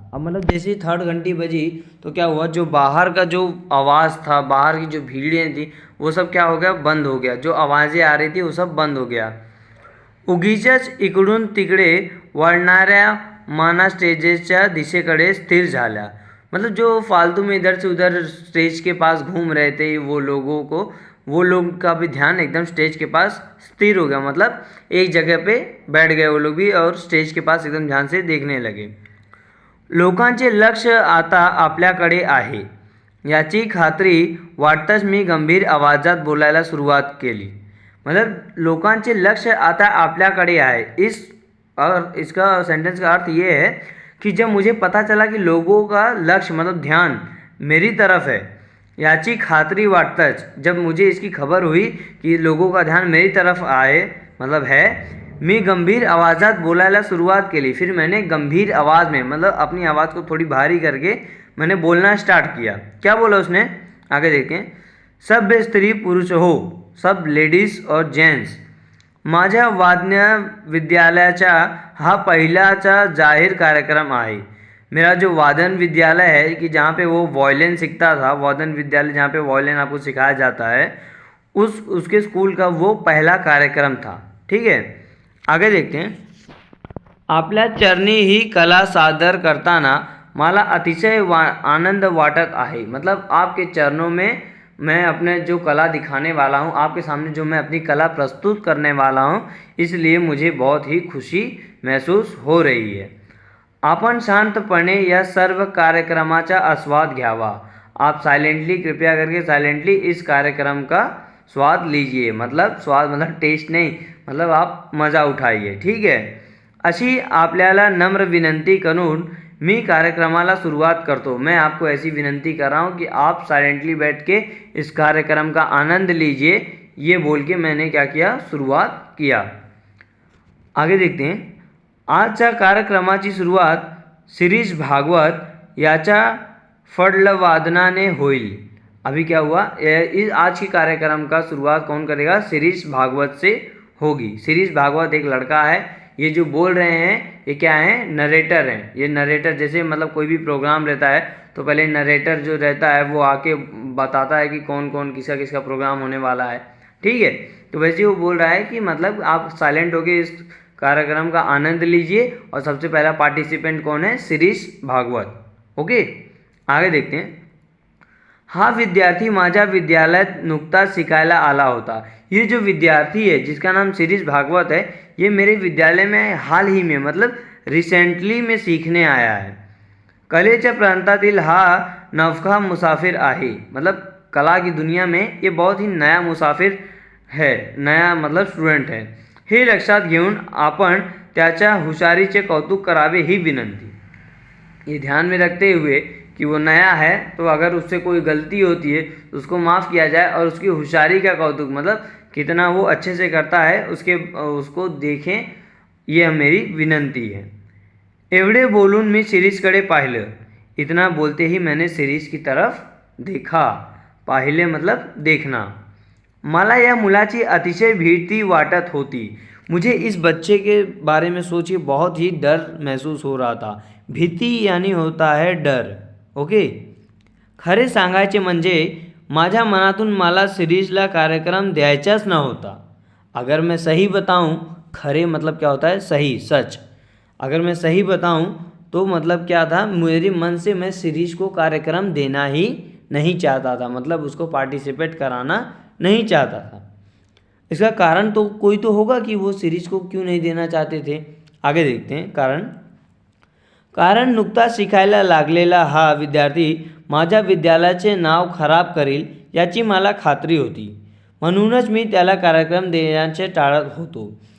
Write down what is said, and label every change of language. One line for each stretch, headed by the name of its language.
Hindi: अब मतलब जैसे ही थर्ड घंटी बजी तो क्या हुआ? जो बाहर का जो आवाज़ था, बाहर की जो भीड़ें थी, वो सब क्या हो गया? बंद हो गया। जो आवाज़ें आ रही थी वो सब बंद हो गया।
Marathi: उगीचच इकडून तिकडे वळणाऱ्या माना स्टेजेसच्या दिशेकडे स्थिर झाल्या।
Hindi: मतलब जो फालतू में इधर से उधर स्टेज के पास घूम रहे थे वो लोग का भी ध्यान एकदम स्टेज के पास स्थिर हो गया, मतलब एक जगह पे बैठ गए वो लोग भी और स्टेज के पास एकदम ध्यान से देखने लगे।
Marathi: लोकांचे लक्ष आता आपल्याकडे आहे याची खात्री वाटताच मी गंभीर आवाजात बोलायला सुरुवात केली।
Hindi: मतलब
Marathi: लोकांचे लक्ष्य आता आपल्याकडे आहे,
Hindi: और इसका सेंटेंस का अर्थ ये है कि जब मुझे पता चला कि लोगों का लक्ष्य मतलब ध्यान मेरी तरफ है,
Marathi: याची खात्री वाटताच,
Hindi: जब मुझे इसकी खबर हुई कि लोगों का ध्यान मेरी तरफ आए मतलब है,
Marathi: मी गंभीर आवाज़ात बोलायला सुरुवात केली।
Hindi: फिर मैंने गंभीर आवाज़ में मतलब अपनी आवाज़ को थोड़ी भारी करके मैंने बोलना स्टार्ट किया। क्या बोला उसने? आगे देखें।
Marathi: सब स्त्री पुरुष हो,
Hindi: सब लेडीज और जेंट्स,
Marathi: माझ्या वाद्य विद्यालयाचा हा पहिलाचा जाहीर कार्यक्रम आहे।
Hindi: मेरा जो वादन विद्यालय है कि जहाँ पे वो वायलिन सीखता था, वादन विद्यालय जहाँ पे वायलिन आपको सिखाया जाता है, उसके स्कूल का वो पहला कार्यक्रम था। ठीक है, आगे देखते हैं।
Marathi: आपल्या चरणी ही कला सादर करताना मला अतिशय आनंद वाटत आहे।
Hindi: मतलब आपके चरणों में मैं अपने जो कला दिखाने वाला हूँ, आपके सामने जो मैं अपनी कला प्रस्तुत करने वाला हूँ, इसलिए मुझे बहुत ही खुशी महसूस हो रही है।
Marathi: आपण शांतपणे या सर्व कार्यक्रमाचा आस्वाद घ्यावा।
Hindi: आप साइलेंटली, कृपया करके साइलेंटली इस कार्यक्रम का स्वाद लीजिए। मतलब स्वाद मतलब टेस्ट नहीं, मतलब आप मज़ा उठाइए, ठीक है।
Marathi: अशी आपल्याला नम्र विनंती करून मी कार्यक्रमाला सुरुवात करतो।
Hindi: मैं आपको ऐसी विनंती कर रहा हूँ कि आप साइलेंटली बैठ के इस कार्यक्रम का आनंद लीजिए। ये बोल के मैंने क्या किया, शुरुआत किया। आगे देखते हैं।
Marathi: आजच्या कार्यक्रमाची सुरुवात शिरीष भागवत याच्या फडलवादनाने होईल।
Hindi: अभी क्या हुआ, इस आज के कार्यक्रम का शुरुआत कौन करेगा, शिरीष भागवत से होगी। शिरीष भागवत एक लड़का है, ये जो बोल रहे हैं ये क्या है, नरेटर हैं। ये नरेटर जैसे मतलब कोई भी प्रोग्राम रहता है तो पहले नरेटर जो रहता है वो आके बताता है कि कौन कौन किसका किसका प्रोग्राम होने वाला है, ठीक है। तो वैसे वो बोल रहा है कि मतलब आप साइलेंट होके इस कार्यक्रम का आनंद लीजिए। और सबसे पहला पार्टिसिपेंट कौन है, शिरीष भागवत। ओके, आगे देखते हैं।
Marathi: हा विद्यार्थी माझ्या विद्यालयात नुकताच शिकायला आला होता।
Hindi: ये जो विद्यार्थी है जिसका नाम शिरीष भागवत है, ये मेरे विद्यालय में हाल ही में मतलब रिसेंटली में सीखने आया है।
Marathi: कलेच्या प्रांतातील हा नवखा मुसाफिर आहे।
Hindi: मतलब कला की दुनिया में ये बहुत ही नया मुसाफिर है, नया मतलब स्टूडेंट है।
Marathi: हे लक्षात घेऊन आपण त्याच्या हुशारीचे कौतुक करावे ही विनंती।
Hindi: ये ध्यान में रखते हुए कि वो नया है, तो अगर उससे कोई गलती होती है तो उसको माफ़ किया जाए और उसकी होशियारी का कौतुक मतलब कितना वो अच्छे से करता है उसको देखें, ये मेरी विनंती है।
Marathi: एवढे बोलून मी शिरीषकडे पाहिलं।
Hindi: इतना बोलते ही मैंने शिरीष की तरफ देखा। पाहिले मतलब देखना।
Marathi: मला या मुलाची अतिशय भीती वाटत होती।
Hindi: मुझे इस बच्चे के बारे में सोचिए बहुत ही डर महसूस हो रहा था। भीती यानी होता है डर, ओके।
Marathi: खरे सांगायचे म्हणजे माझ्या मनातून मला शिरीषला कार्यक्रम द्यायचाच नव्हता।
Hindi: अगर मैं सही बताऊं, खरे मतलब क्या होता है, सही, सच। अगर मैं सही बताऊं तो मतलब क्या था, मेरे मन से मैं शिरीष को कार्यक्रम देना ही नहीं चाहता था। मतलब उसको पार्टिसिपेट कराना नहीं चाहता था। इसका कारण तो कोई तो होगा कि वो शिरीष को क्यों नहीं देना चाहते थे। आगे देखते हैं कारण।
Marathi: कारण नुकताच शिकायला लागलेला हा विद्यार्थी माझ्या विद्यालयाचे नाव खराब करेल याची मला खात्री होती। म्हणूनच मी त्याला कार्यक्रम देण्याचे टाळत होतो।